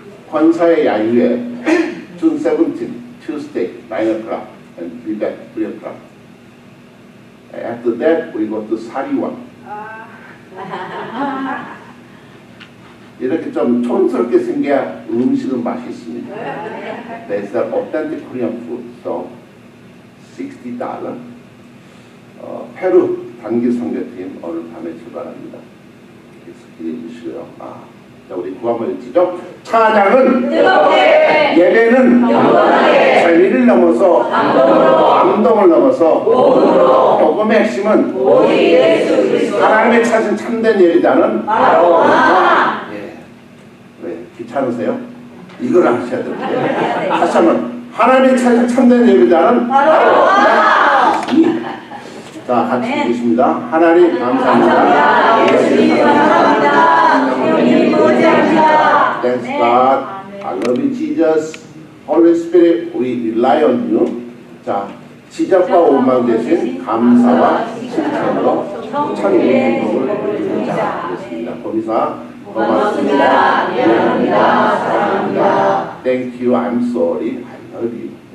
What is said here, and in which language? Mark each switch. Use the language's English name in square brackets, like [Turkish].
[Korean] 권사의 야유회 [English] June 17, Tuesday, 9 o'clock, and be back 3 o'clock. After that, we go to 사리원. [Korean] 이렇게 좀 촌스럽게 생겨야 음식은 맛있습니다. [English] That's the authentic Korean food. So, $60. [Korean] 페루 단기 선교팀 오늘 밤에 출발합니다. 기대해 주시고요. 자, 우리 구호 한번 읽지죠? 찬양은 뜨겁게, 예배는 영원하게, 진리를 넘어서 감동을 넘어서 몸으로, 복음의 핵심은 오직 예수 그리스도, 하나님의 찾은 참된 예배자는 바로 나. 예. 왜 귀찮으세요? 이걸 하셔야 돼요. 다시 한번 하나님의 찾은 참된 예배자는 바로 나. 자, 같이 읽겠습니다. 하나님 감사합니다. 예수님 감사합니다. 주님 모시합니다. [English] Thanks God. I love you, Jesus. Holy Spirit, we rely on you. [Korean] 자, 지적과 원망 대신 감사와 칭찬으로 천국의 행복을 누리자. 그렇습니다. 거기서 고맙습니다. 미안합니다. 사랑합니다. [English] Thank you. I'm sorry. I love you.